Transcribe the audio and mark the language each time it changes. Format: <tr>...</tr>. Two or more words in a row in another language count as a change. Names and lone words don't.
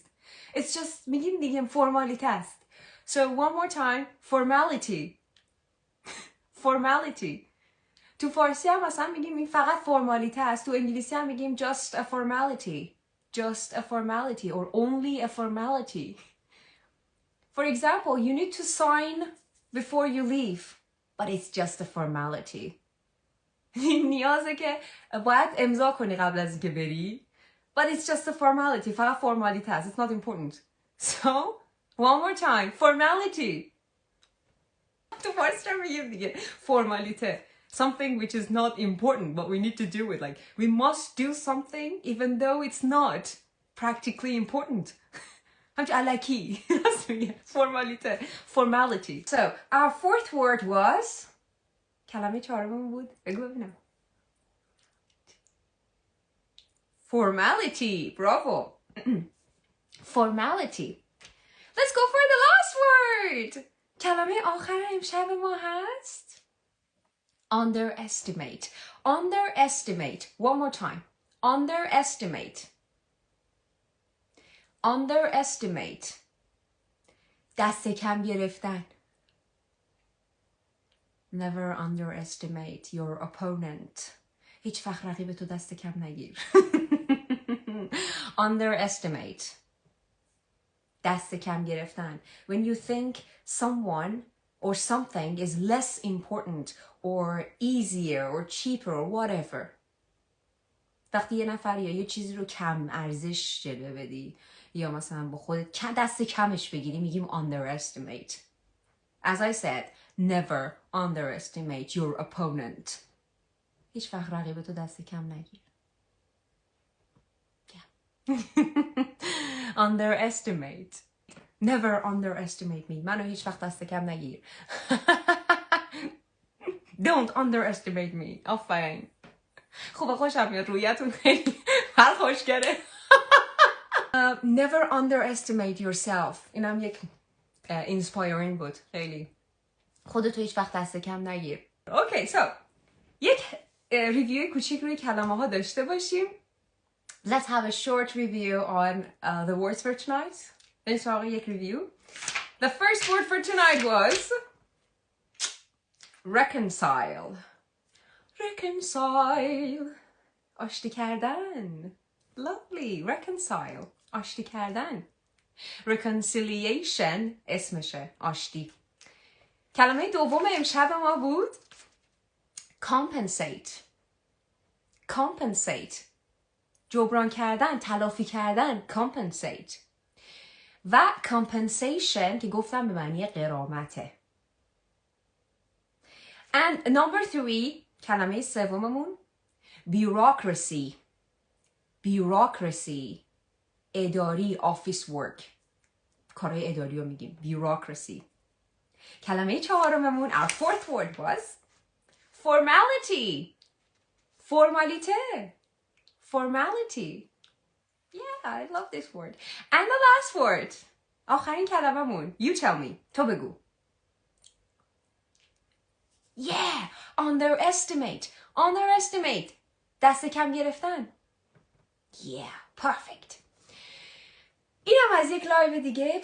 <en>It's just</en> <fa>میگیم دیگه فرمالیته است.</fa> <en>So one more time. Formality. Formality.</en> <fa>تو فارسی هم مثلا میگیم این فقط فرمالیته است. تو انگلیسی هم میگیم</fa> <en>just a formality. Just a formality or only a formality. For example, you need to sign before you leave, but it's just a formality.</en> <fa>نیازه که باید امضا کنی قبل از اینکه بری,</fa> <en>but it's just a formality.</en> <fa>فقط فرمالیته است.</fa> <en>It's not important. So, one more time. Formality.</en> <fa>تو فارسی هم میگیم دیگه فرمالیته.</fa> <en>Something which is not important, but we need to do it. Like, we must do something even though it's not practically important.</en> <fa>همچه علکی.</fa> <en>Formality. Formality. So, our fourth word was...</en> <fa>کلمه چهارمون بود. بگو ببینم.</fa> <en>Formality. Bravo. Formality. Let's go for the last word.</en> <fa>کلمه آخر امشب ما هست. Underestimate.</fa> <en>Underestimate. One more time. Underestimate.</en> <fa>Underestimate. دست کم گرفتن.</fa> <en>Never underestimate your opponent.</en> <fa>هیچ وقت رقیب تو دست کم نگیر. Underestimate. دست کم گرفتن.</fa> <en>When you think someone or something is less important or easier or cheaper or whatever.</en> <fa>وقتی یه نفر یا یه چیزی رو کم ارزش جلوه بدی یا مثلا با خودت دست کمش بگیری میگیم underestimate.</fa> <en>As I said, never underestimate your opponent.</en> <fa>هیچ وقت رقیب تو دست کم نگیر.</fa> <en>Yeah. Underestimate. Never underestimate me.</en> <fa>منو هیچ وقت دست کم نگیر.</fa> <en>Don't underestimate me.</en> <fa>آفرین. خوبه خوشم میاد رویتون خیلی هر خوشگره.</fa> <en>Never underestimate yourself.</en> <fa>اینم یک inspiring بود خیلی. خودتو هیچ وقت دست کم نگیر.</fa> <en>Okay, so</en> <fa>یک ریویو کوچیک روی کلمه ها داشته باشیم.</fa> <en>Let's have a short review on the words for tonight.</en> <fa>بریم سراغ یک ریویو.</fa> <en>The first word for tonight was reconcile.</en> <fa>reconcile آشتی کردن.</fa> <en>lovely. reconcile</en> <fa>آشتی کردن. reconciliation اسمشه، آشتی. کلمه دوم امشب ما بود compensate. compensate جبران کردن، تلافی کردن. compensate. و compensation که گفتم به معنی غرامته.</fa> <en>and number 3</en> <fa>کلمه سوممون</fa> <en>bureaucracy. bureaucracy اداری، office work،</en> <fa>کارهای اداری رو میگیم bureaucracy. کلمه چهارممون</fa> <en>our fourth word was formality.</en> <fa>فرمالیته. formality.</fa> <en>yeah, I love this word. and the last word</en> <fa>آخرین کلممون</fa> <en>you tell me.</en> <fa>تو بگو.</fa> <en>yeah, underestimate.</en> <fa>underestimate دست کم گرفتن.</fa> <en>yeah, perfect.</en> <fa>اینم از یک لایو دیگه.</fa>